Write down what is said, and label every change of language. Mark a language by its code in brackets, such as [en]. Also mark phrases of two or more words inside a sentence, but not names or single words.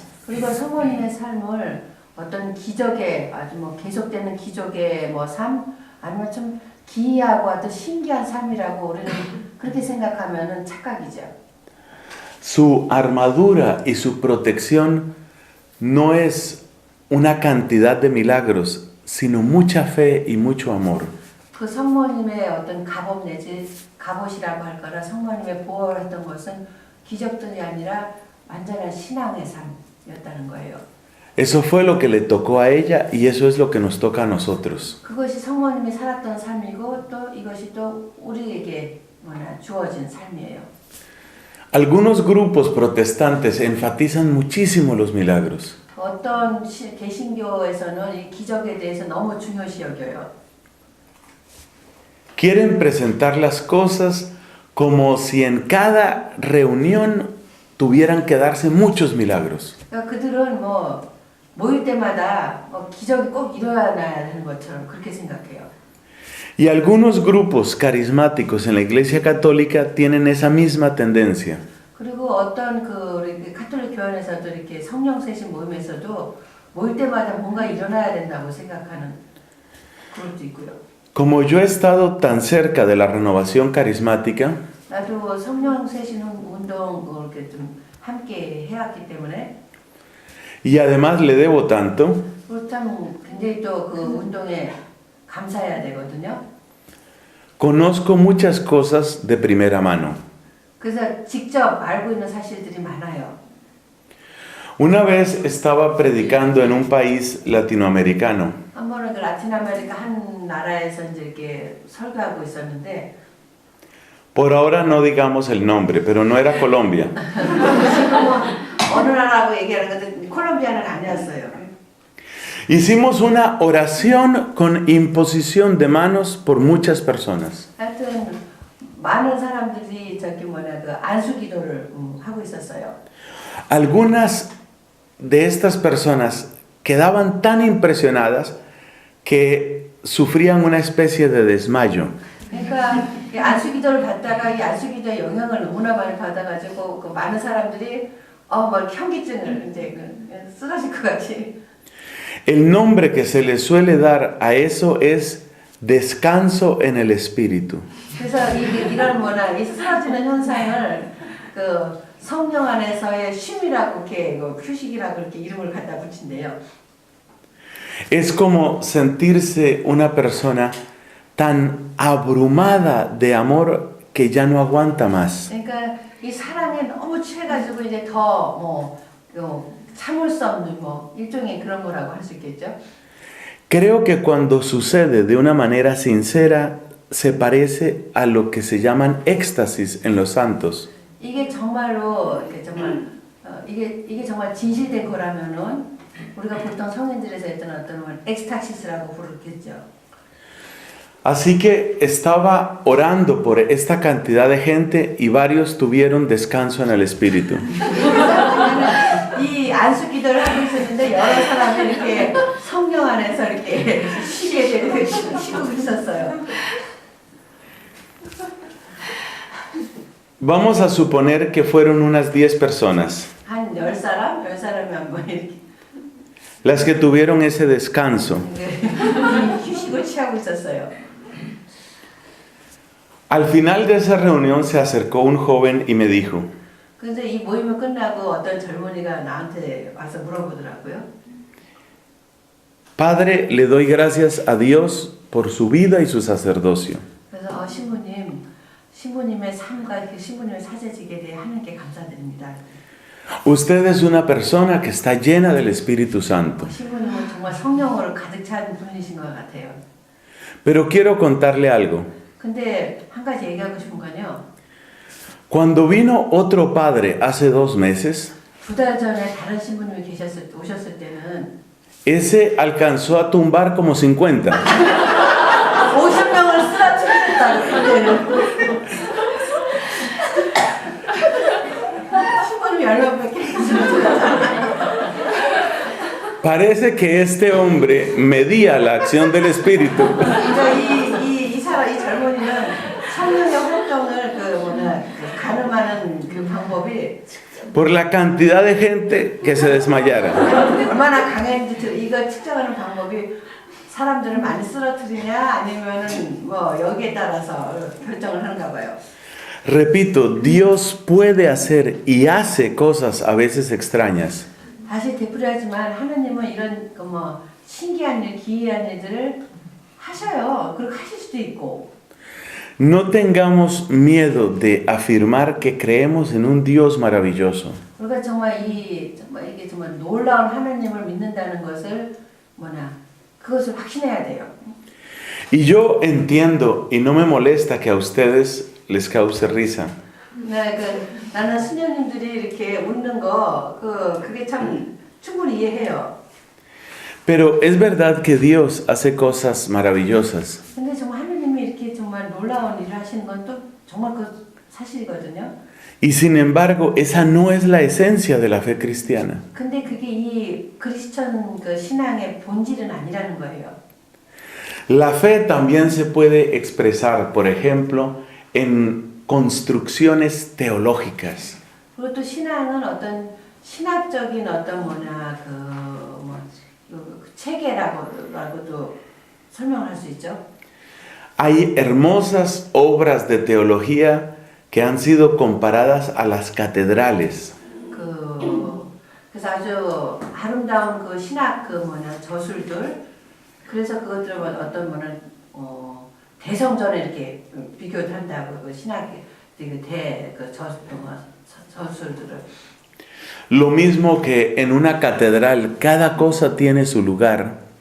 [ko] 그리고 성모님의 삶을 어떤 기적의 아주 계속되는 기적의 삶 아니면 좀 기이하고 아주 신기한 삶이라고 우리는 그렇게 생각하면은 착각이죠. [es] Su armadura y su protección no es una cantidad de milagros, sino mucha fe y mucho amor. [ko] 그 성모님의 어떤 갑옷 내지 갑옷이라고 할 거라 성모님의 보호를 했던 것은 기적들이 아니라 완전한 신앙의 삶이었다는 거예요. [es] Eso fue lo que le tocó a ella y eso es lo que nos toca a nosotros. [ko] 그것이 성모님이 살았던 삶이고 또 이것이 또 우리에게 주어진 삶이에요. [es] Algunos grupos protestantes enfatizan muchísimo los milagros. [ko] 어떤 개신교에서는 이 기적에 대해서 너무 중요시 여겨요. [es] Quieren presentar las cosas como si en cada reunión tuvieran que darse muchos milagros. [ko] 그러니까 그들은 모일 때마다 기적이 꼭 일어나야 하는 것처럼 그렇게 생각해요. [es] Y algunos grupos carismáticos en la Iglesia Católica tienen esa misma tendencia. [ko] 그리고 어떤 우리 가톨릭 교회에서도 이렇게 성령 세신 모임에서도 모일 때마다 뭔가 일어나야 된다고 생각하는 그룹도 있고요. [es] Como yo he estado tan cerca de la renovación carismática, [ko] 나도 성령 세신 운동 이렇게 좀 함께 해왔기 때문에 [es] y además le debo tanto, [ko] 그렇다면 굉장히 또 그 운동에 감사해야 되거든요. [es] conozco muchas cosas de primera mano. [ko] 그래서 직접 알고 있는 사실들이 많아요. [es] Una vez estaba predicando en un país latinoamericano. [ko] 한 번은 그 라틴 아메리카 한 나라에서 이제 이렇게 설교하고 있었는데 [es] Por ahora no digamos el nombre, pero no era Colombia. [ko] 어느 나라라고 얘기하는 건데 콜롬비아는 아니었어요. [es] Hicimos una oración con imposición de manos por muchas personas. [ko] 하여튼 많은 사람들이 그 안수기도를 하고 있었어요. [es] Algunas de estas personas quedaban tan impresionadas que sufrían una especie de desmayo. [ko] 그러니까 안수기도를 받다가 이 안수기도의 영향을 너무나 많이 받아가지고 그 많은 사람들이 현기증을 이제 쓰러질 것 같이. [es] El nombre que se le suele dar a eso es descanso en el espíritu. [ko] 그래서 이런 이 쓰러지는 현상을 그 성령 안에서의 쉼이라고 이렇게 휴식이라고 이렇게 이름을 갖다 붙인대요. [es] Es como sentirse una persona tan abrumada de amor que ya no aguanta más. [ko] 그러니까 이 사랑에 너무 취해가지고 이제 더 참을 수 없는 일종의 그런 거라고 할 수 있겠죠. [es] Creo que cuando sucede de una manera sincera se parece a lo que se llaman éxtasis en los santos. [ko] 이게 정말로 이게 정말 진실된 거라면은 우리가 보통 성인들에서 했던 어떤 엑스타시스라고 부르겠죠. [es] Así que estaba orando por esta cantidad de gente y varios tuvieron descanso en el espíritu. [ko] 이 안수 기도를 하고 있었는데 여러 사람들이 이렇게 성령 안에서 이렇게 쉬게 되고 쉬고 있었어요. [es] Vamos a suponer que fueron unas 10 personas [ko] 한 10사람이 한번 이렇게 [es] las que tuvieron ese descanso. [ko] 휴식을 취하고 있었어요. [es] Al final de esa reunión se acercó un joven y me dijo, [ko] 그래서 이 모임이 끝나고 어떤 젊은이가 나한테 와서 물어보더라고요. [es] Padre, le doy gracias a Dios por su vida y su sacerdocio. [ko] 그래서 신부님의 삶과 그 신부님의 사제직에 대해 하나님께 감사드립니다. [es] Usted es una persona que está llena del Espíritu Santo. [ko] 신부님은 정말 성령으로 가득 찬 분이신 것 같아요. [es] Pero quiero contarle algo. [ko] 근데 한 가지 얘기하고 싶은 건요. [es] Cuando vino otro padre hace 2 meses, [ko] 2달 전에 다른 신부님이 오셨을 때는 [es] ese alcanzó a tumbar como 50. [ko] 50명을 쓰러뜨렸다고 그때는. 신부님이 얼마밖에 [es] Parece que este hombre medía la acción del Espíritu [ko] 그러니까 이 젊은이는 성령의 활동을 가늠하는 그 방법이 [es] por la cantidad de gente que se desmayara. [ko] 얼마나 강했는지 이거 측정하는 방법이 사람들을 많이 쓰러뜨리냐 아니면은 뭐 여기에 따라서 결정을 하는가 봐요. [es] Repito, Dios puede hacer y hace cosas a veces extrañas. [ko] 다시 되풀이하지만 하나님은 이런 신기한 일, 기이한 일들을 하셔요. 그리고 하실 수도 있고. [es] No tengamos miedo de afirmar que creemos en un Dios maravilloso. [ko] 그러니까 이게 정말 놀라운 하나님을 믿는다는 것을 그것을 확신해야 돼요. [es] Y yo entiendo y no me molesta que a ustedes les cause risa. [ko] 네, 나는 수녀님들이 이렇게 웃는 거 그게 참 충분히 이해해요. [es] Pero es verdad que Dios hace cosas maravillosas. [ko] 근데 정말 하나님이 이렇게 정말 놀라운 일을 하시는 건 또 정말 그 사실이거든요. [es] Y sin embargo, esa no es la esencia de la fe cristiana. [ko] 근데 그게 이 크리스천 그 신앙의 본질은 아니라는 거예요. [es] La fe también se puede expresar, por ejemplo, en construcciones teológicas. [ko] 그리고 또 신앙은 어떤 신학적인 체계라고도 설명할 수 있죠. [es] Hay hermosas obras de teología que han sido comparadas a las catedrales. [ko] 그래서 아주 아름다운 그 신학 저술들 그래서 그것들을 대성전에 이렇게 비교를 한다고 그 신학의 저술들을. [es] Lo mismo que en una catedral, cada cosa tiene su lugar.